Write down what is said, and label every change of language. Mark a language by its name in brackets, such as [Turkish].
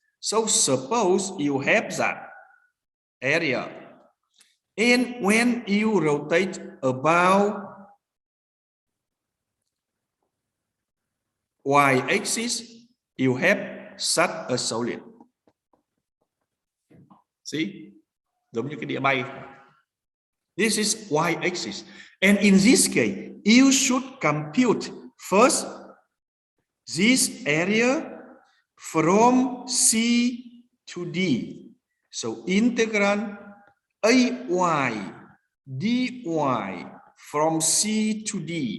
[English] So suppose you have that area, and when you rotate about y-axis, you have such a solid. [Vietnamese] See, giống như cái đĩa bay. [English] This is y-axis, and in this case, you should compute first this area from C to D. So integral ay dy from C to D.